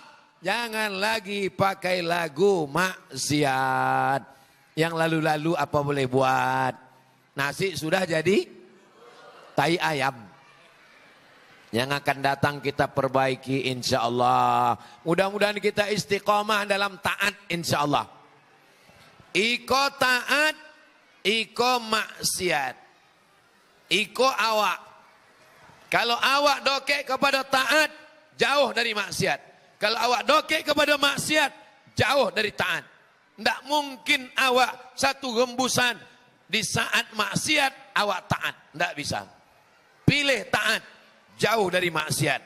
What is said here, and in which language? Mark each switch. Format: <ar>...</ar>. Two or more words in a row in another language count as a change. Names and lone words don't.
<id>Jangan lagi pakai lagu maksiat. Yang lalu-lalu apa boleh buat? Nasi sudah jadi tai ayam. Yang akan datang kita perbaiki</id> <ar>insya Allah.</ar> <id>Mudah-mudahan kita istiqomah dalam taat</id> <ar>insya Allah.</ar> <min>Iko taat, iko maksiat. Iko awak. Kalau awak dokek kepada taat, jauh dari maksiat. Kalau awak dokek kepada maksiat, jauh dari taat.</min> <id>Tidak mungkin awak satu rembusan di saat maksiat awak taat. Tidak bisa. Pilih taat, jauh dari maksiat.</id>